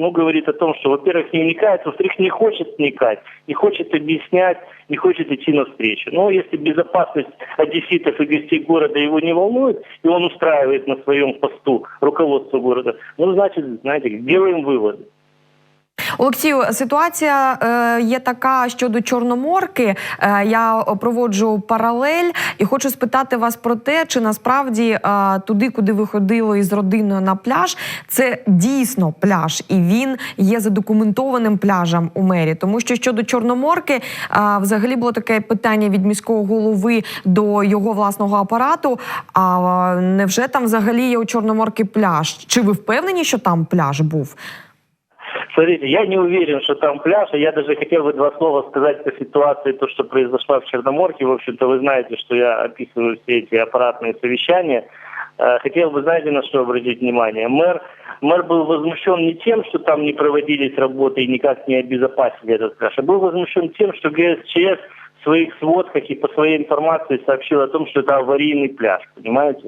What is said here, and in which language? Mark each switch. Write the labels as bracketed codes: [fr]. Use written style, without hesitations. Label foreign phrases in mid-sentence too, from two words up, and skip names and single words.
[ru] Говорит о том, что, во-первых, не вникает, во-вторых, не хочет вникать, не хочет объяснять, не хочет идти навстречу. Но если безопасность одесситов и гостей города его не волнует, и он устраивает на своем посту руководство города, значит, знаете, делаем выводы. [uk] Олексію, ситуація є така щодо Чорноморки. Я проводжу паралель і хочу спитати вас про те, чи насправді туди, куди ви ходили із родиною на пляж, це дійсно пляж, і він є задокументованим пляжем у мері. Тому що щодо Чорноморки, взагалі було таке питання від міського голови до його власного апарату, а невже там взагалі є у Чорноморки пляж? Чи ви впевнені, що там пляж був? [ru] Смотрите, я не уверен, что там пляж, и я даже хотел бы два слова сказать по ситуации, то, что произошло в Черноморке. В общем-то, вы знаете, что я описываю все эти аппаратные совещания. Хотел бы, знаете, на что обратить внимание? Мэр был возмущен не тем, что там не проводились работы и никак не обезопасили этот пляж, а был возмущен тем, что ГСЧС в своих сводках и по своей информации сообщил о том, что это аварийный пляж, понимаете?